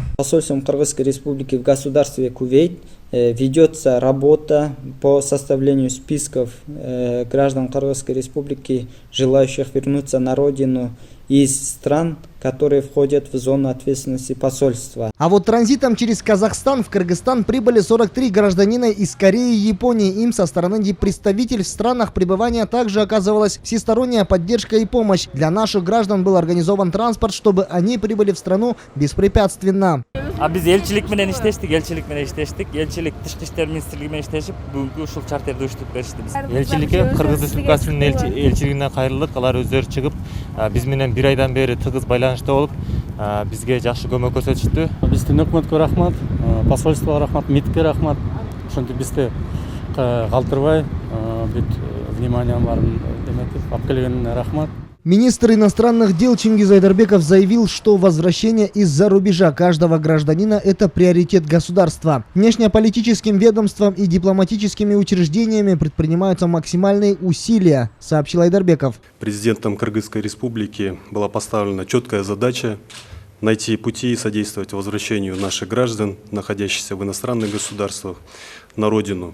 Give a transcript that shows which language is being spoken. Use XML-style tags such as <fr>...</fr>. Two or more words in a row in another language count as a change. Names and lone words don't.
<ru>Посольством Кыргызской Республики в государстве Кувейт ведется работа по составлению списков граждан Кыргызской Республики, желающих вернуться на родину из стран, которые входят в зону ответственности посольства. А вот транзитом через Казахстан в Кыргызстан прибыли 43 гражданина из Кореи и Японии. Им со стороны диппредставительств в странах пребывания также оказывалась всесторонняя поддержка и помощь. Для наших граждан был организован транспорт, чтобы они прибыли в страну беспрепятственно.</ru> <ky>Биз элчилик менен иштештик, элчилик тышкы иштер министрлиги менен иштешип, бүгүнкү ушул чартерди уюштуруп беришти биз. Элчиликке Кыргыз Республикасынын элчилигине кайрылдык, алар өздөрү чыгып, биз менен 1 айдан бери тыгыз байланышта болуп, бизге жакшы көмөк көрсөтүштү. Биздин өкмөткө рахмат, посольствого рахмат, МИДке рахмат. Ошентип бизди калтырбай, бүт вниманием барын эметип алып келгенине рахмат.</ky> <ru>Министр иностранных дел Чингиз Айдарбеков заявил, что возвращение из-за рубежа каждого гражданина – это приоритет государства. Внешнеполитическим ведомством и дипломатическими учреждениями предпринимаются максимальные усилия, сообщил Айдарбеков. Президентом Кыргызской Республики была поставлена четкая задача найти пути и содействовать возвращению наших граждан, находящихся в иностранных государствах, на родину.</ru>